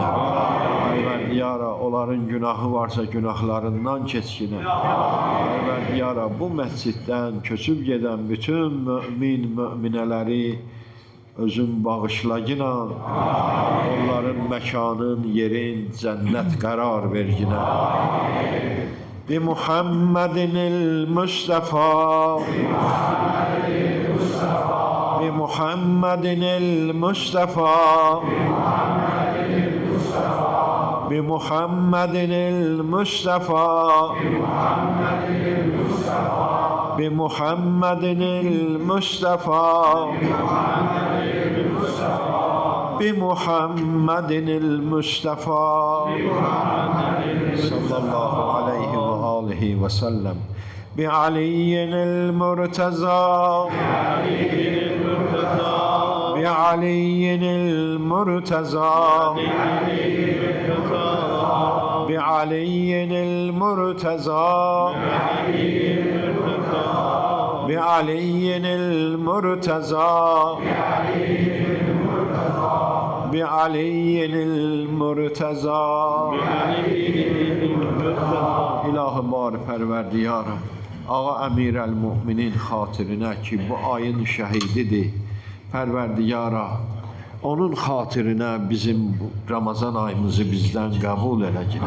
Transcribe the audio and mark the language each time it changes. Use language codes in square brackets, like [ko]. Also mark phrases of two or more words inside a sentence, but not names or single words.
[az] Pərverdiyara onların günahı varsa günahlarından keçginə. Pərverdiyara bu məsciddən köçüb gedən bütün mümin müminələri özün bağışlayınla, onların məkanın, yerin cənnət qərar verginə. [ar] بمحمد المصطفى بمحمد المصطفى, بمحمد المصطفى بمحمد المصطفى بمحمد المصطفى بمحمد المصطفى بمحمد المصطفى صلى الله عليه وآله وسلم. بعلي المرتضى بعلي المرتضى بعلي المرتضى بعلي المرتضى بعلي المرتضى, bi Aliyin el-Murtaza, bi Aliyin el-Murtaza, bi Aliyin el-Murtaza. [az] İlahi bari pərverdiyara ağa Əmirəl-Müminin xatirinə ki bu ayın şəhididir. Pərverdiyara onun xatirinə bizim Ramazan ayımızı bizdən qəbul eləginə.